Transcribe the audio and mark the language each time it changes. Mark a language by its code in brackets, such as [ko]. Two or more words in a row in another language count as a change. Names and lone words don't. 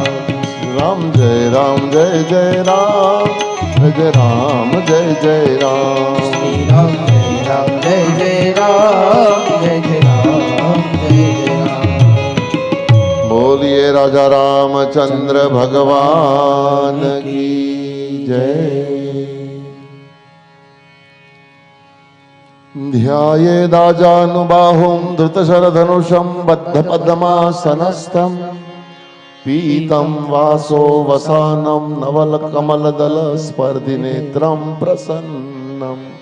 [hi] राम जय राम जय जय राम जय जय राम जय जय राम श्री राम जय जय राम जय जय राम जय जय राम [gu] બોલીએ રાજા રામચંદ્ર ભગવાન કી જય [sa] ध्यायेदाजानुबाहुं धृतशरधनुषं बद्धपद्मासनस्थं पीतं वासो वसानं नवलकमलदलस्पर्धिनेत्रं प्रसन्नं